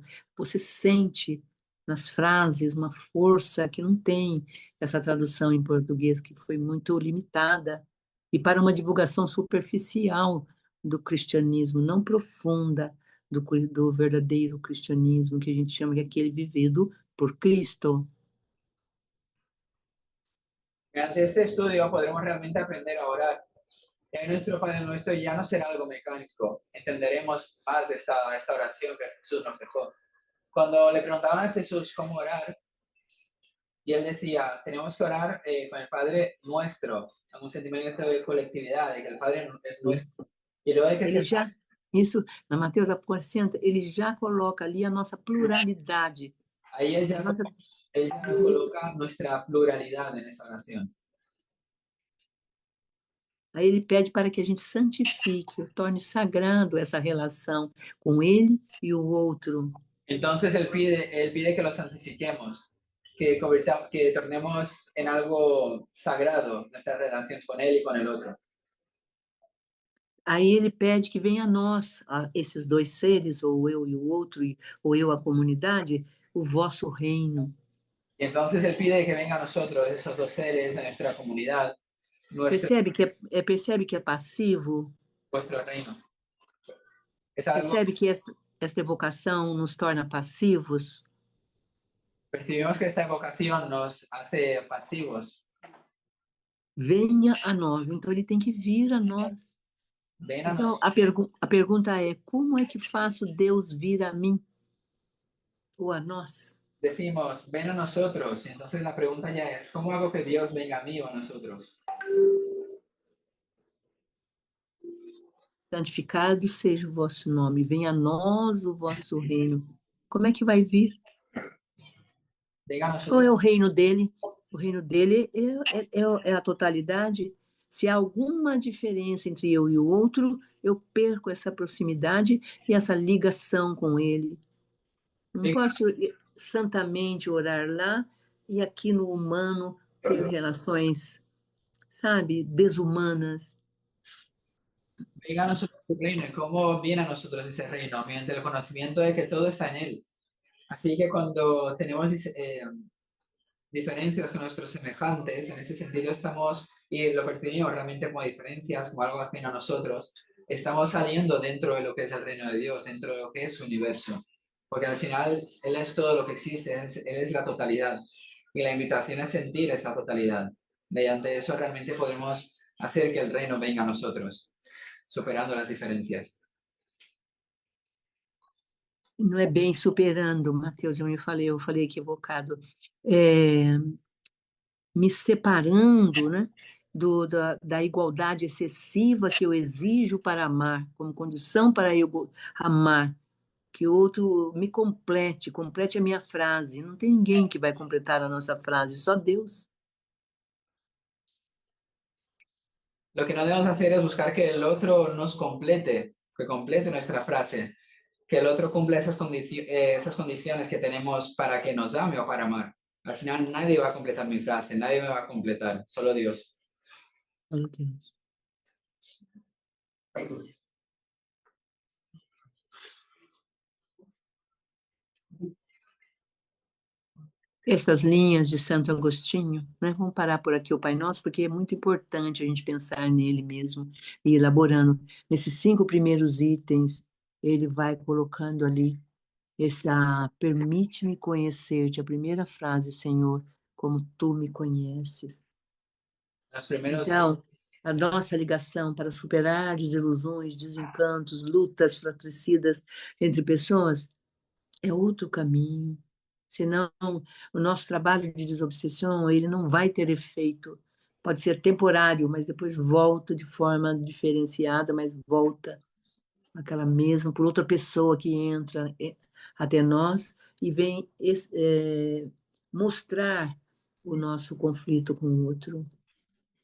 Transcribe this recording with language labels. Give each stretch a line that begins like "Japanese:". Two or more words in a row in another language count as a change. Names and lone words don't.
Portuguese: Você sente nas frases uma força que não tem essa tradução em português, que foi muito limitada, e para uma divulgação superficial do cristianismo, não profunda do verdadeiro cristianismo, que a gente chama de aquele vivido por Cristo.
Spanish: Mediante este estudio podremos realmente aprender a orar. Y ahí nuestro Padre Nuestro ya no será algo mecánico. Entenderemos más de esta oración que Jesús nos dejó. Cuando le preguntaban a Jesús cómo orar, y él decía, tenemos que orar con el Padre Nuestro, en un sentimiento de colectividad, de que el Padre es nuestro. Y luego hay que
Portuguese: Ele
Spanish: ser...
Portuguese: já, isso, na Mateus acrescenta, ele já coloca ali a nossa pluralidade.
Spanish: Ahí
Portuguese: A nossa,
Spanish: él ya coloca nuestra pluralidad en esa oración.
Portuguese: aí ele pede para que a gente santifique, torne sagrado essa relação com ele e o outro.
Spanish: Entonces él pide que lo santifiquemos, que tornemos en algo sagrado nuestra relación con Él y con el otro.
Portuguese: Aí ele pede que venha a nós, a esses dois seres, ou eu e o outro, ou eu a comunidade, o vosso reino.
Spanish: Y entonces Él pide que venga a nosotros, esos dos seres de nuestra comunidad,
Portuguese: Percebe que é passivo?
Spanish: vuestro reino. Es algo,
Portuguese: Percebe que esta evocação nos torna passivos?
Spanish: percibimos que esta evocación nos hace pasivos.
Portuguese: Venha a nós. Então, ele tem que vir a nós.
Spanish: Ven a
Portuguese: Então,
Spanish: nosotros.
Portuguese: a pergunta é: como é que faço Deus vir a mim ou a nós?
Spanish: Decimos, ven a nosotros. Y entonces la pregunta ya es, ¿cómo hago que Dios venga a mí o a nosotros?
Portuguese: Santificado seja o vosso nome, venha a nós o vosso reino. Como é que vai vir?
Spanish: Venga a
Portuguese: Qual
Spanish: nosotros.
Portuguese: é o reino dele? O reino dele é a totalidade. Se há alguma diferença entre eu e o outro, eu perco essa proximidade e essa ligação com ele. Não
Spanish: Venga,
Portuguese: posso santamente orar lá e aqui no humano ter relações, sabe, desumanas.
Spanish: venga a nosotros tu reino. ¿Y cómo viene a nosotros ese reino? Mediante el conocimiento de que todo está en Él. Así que cuando tenemos diferencias con nuestros semejantes, en ese sentido estamos, y lo percibimos realmente como diferencias, como algo ajeno a nosotros, estamos saliendo dentro de lo que es el reino de Dios, dentro de lo que es su universo. Porque al final Él es todo lo que existe, Él es la totalidad. Y la invitación es sentir esa totalidad. Mediante eso realmente podremos hacer que el reino venga a nosotros, superando las diferencias.
Portuguese: Não é bem superando, Mateus, eu falei equivocado. É, me separando, né, da igualdade excessiva que eu exijo para amar, como condição para eu amar, que o outro me complete a minha frase. Não tem ninguém que vai completar a nossa frase, só Deus.
Spanish: Lo que no debemos hacer es buscar que el otro nos complete, que complete nuestra frase, que el otro cumpla esas condiciones que tenemos para que nos ame o para amar. Al final nadie va a completar mi frase, nadie me va a completar, solo Dios.
Portuguese: Só Deus. Essas linhas de Santo Agostinho, né? Vamos parar por aqui o Pai Nosso, porque é muito importante a gente pensar nele mesmo e elaborando. Nesses 5 primeiros itens, ele vai colocando ali essa permite-me conhecer-te, a primeira frase, Senhor, como tu me conheces.
Spanish: Los primeros,
Portuguese: Então, a nossa ligação para superar desilusões, desencantos, lutas fratricidas entre pessoas é outro caminho. Senão, o nosso trabalho de desobsessão, ele não vai ter efeito. Pode ser temporário, mas depois volta de forma diferenciada, mas volta aquela mesma, por outra pessoa que entra até nós e vem mostrar o nosso conflito com o outro.